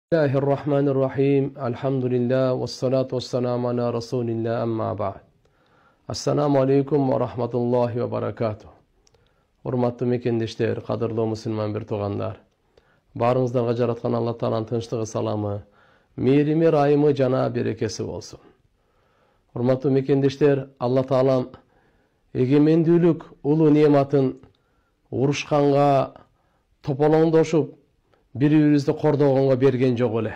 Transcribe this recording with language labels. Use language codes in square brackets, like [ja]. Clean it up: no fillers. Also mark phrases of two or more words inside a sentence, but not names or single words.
[ar] Bismillahirrahmanirrahim. Alhamdulillah. والصلاة والسلام على رسول الله أما بعد. السلام عليكم ورحمة الله وبركاته. [ky] Урматтуу мекендештер, кадырлуу мусулман бир туугандар. Барыңыздарга жараткан Алла Тааланын тынчтыгы, саламы, мээрими, райымы жана берекеси болсун. Урматтуу мекендештер, Алла Таалам эгемендүүлүк улуу неаматын урушканга, тополоңдошуп, бири-бирибизди кордогонго берген жок эле.